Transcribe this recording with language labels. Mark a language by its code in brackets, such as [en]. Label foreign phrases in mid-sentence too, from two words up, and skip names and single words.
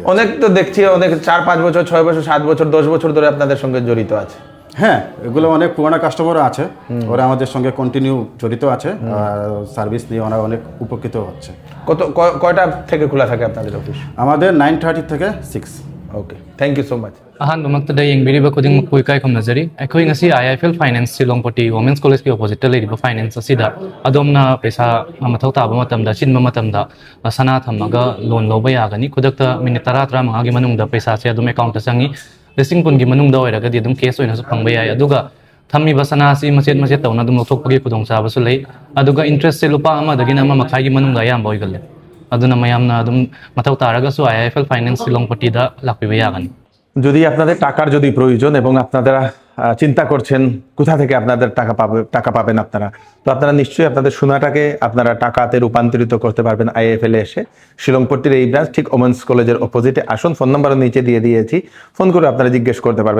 [bn] অনেক তো দেখছি, অনেক 4-5 বছর, 6 বছর, 7 বছর, 10 বছর ধরে আপনাদের সঙ্গে জড়িত আছে। হ্যাঁ, এগুলো অনেক পুরোনো কাস্টমারও আছে, ওরা আমাদের সঙ্গে কন্টিনিউ জড়িত আছে, সার্ভিস নিয়ে ওরা অনেক উপকৃত হচ্ছে। কয়টা থেকে খোলা থাকে আপনাদের অফিস? আমাদের 9:30 থেকে 6। ওকে, [en] Thank you so much. [mni] ꯑꯍꯥꯟꯕꯃꯛꯇꯗ ꯌꯦꯡꯕꯤꯔꯤꯕ ꯈꯨꯗꯤꯡꯃꯛꯄꯨ ꯏꯀꯥꯏ ꯈꯨꯝꯅꯖꯔꯤ꯫ ꯑꯩꯈꯣꯏ ꯉꯁꯤ IIFL ꯐꯥꯏꯅꯥꯟꯁ ꯁꯤꯂꯣꯡꯄꯇꯤ ꯋꯨꯃꯦꯟꯁ ꯀꯣꯂꯦꯖꯀꯤ ꯑꯣꯄꯣꯖꯤꯠꯇ ꯂꯩꯔꯤꯕ ꯐꯥꯏꯅꯥꯟꯁ ꯑꯁꯤꯗ ꯑꯗꯣꯝꯅ ꯄꯩꯁꯥ ꯃꯊꯧ ꯇꯥꯕ ꯃꯇꯝꯗ, ꯆꯤꯟꯕ ꯃꯇꯝꯗ ꯁꯅꯥ ꯊꯝꯃꯒ ꯂꯣꯟ ꯂꯧꯕ ꯌꯥꯒꯅꯤ꯫ ꯈꯨꯗꯛꯇ ꯃꯤꯅꯤꯠ 10-15ꯒꯤ ꯃꯅꯨꯡꯗ ꯄꯩꯁꯥꯁꯦ ꯑꯗꯨꯝ ꯑꯦꯀꯥꯎꯟꯇ ꯆꯪꯉꯤ꯫ 10,000ꯒꯤ ꯃꯅꯨꯡꯗ ꯑꯣꯏꯔꯒꯗꯤ ꯑꯗꯨꯝ ꯀꯦꯁ ꯑꯣꯏꯅꯁꯨ ꯐꯪꯕ ꯌꯥꯏ꯫ ꯑꯗꯨꯒ ꯊꯝꯃꯤꯕ ꯁꯅꯥ ꯑꯁꯤ ꯃꯆꯦꯠ ꯃꯆꯦꯠ ꯇꯧꯅ ꯑꯗꯨꯝ ꯂꯧꯊꯣꯛꯄꯒꯤ ꯈꯨꯗꯣꯡꯆꯥꯕꯁꯨ ꯂꯩ꯫ ꯑꯗꯨꯒ ꯏꯟꯇꯔꯦꯁꯁꯦ ꯂꯨꯄꯥ 1ꯗꯒꯤꯅ 1.5ꯒꯤ ꯃꯅꯨꯡꯗ ꯑꯌꯥꯝꯕ ꯑꯣꯏꯒꯜꯂꯦ꯫ ꯑꯗꯨꯅ ꯃꯌꯥꯝꯅ ꯑꯗꯨꯝ ꯃꯊꯧ ꯇꯥꯔꯒꯁꯨ IIFL ꯐꯥꯏꯅꯥꯟꯁ ꯁꯤꯂꯣꯡꯄꯇꯤꯗ লাকবিবা য়াগানি। [bn] যদি আপনাদের টাকার যদি প্রয়োজন এবং আপনারা চিন্তা করছেন কোথা থেকে আপনাদের টাকা পাবেন আপনারা, তো আপনারা নিশ্চয়ই আপনাদের সোনাটাকে আপনারা টাকাতে রূপান্তরিত করতে পারবেন IIFL এ এসে। শিলংপট্টির এই ব্রাঞ্চ ঠিক ওমেন্স কলেজের অপোজিটে আসুন, [en] phone number [bn] নিচে দিয়ে দিয়েছি, ফোন করে আপনারা জিজ্ঞেস করতে পারবেন।